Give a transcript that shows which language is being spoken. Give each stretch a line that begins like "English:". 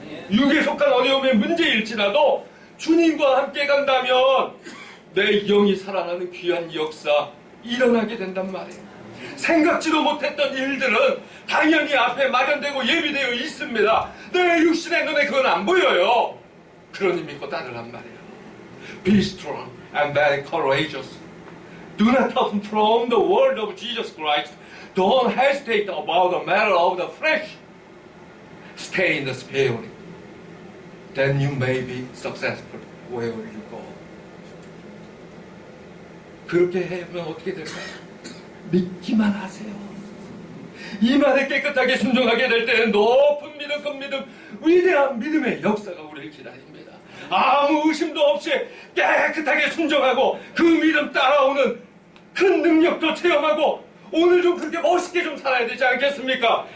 Korean: 육에 속한 어려움의 문제일지라도 주님과 함께 간다면 내 영이 살아나는 귀한 역사 일어나게 된단 말이에요. 생각지도 못했던 일들은 당연히 앞에 마련되고 예비되어 있습니다. 내 육신의 눈에 그건 안 보여요. 그러니 믿고 따르란 말이에요.
English: Be strong and very courageous. Do not turn from the word of Jesus Christ. Don't hesitate about the matter of the flesh. Stay in the spirit. Then you may be successful wherever you go.
Korean: 그렇게 하면 어떻게 될까요? 믿기만 하세요. 이 말에 깨끗하게 순종하게 될 때는 높은 믿음, 큰 믿음, 위대한 믿음의 역사가 우리를 기다립니다. 아무 의심도 없이 깨끗하게 순종하고 그 믿음 따라오는 큰 능력도 체험하고 오늘 좀 그렇게 멋있게 좀 살아야 되지 않겠습니까?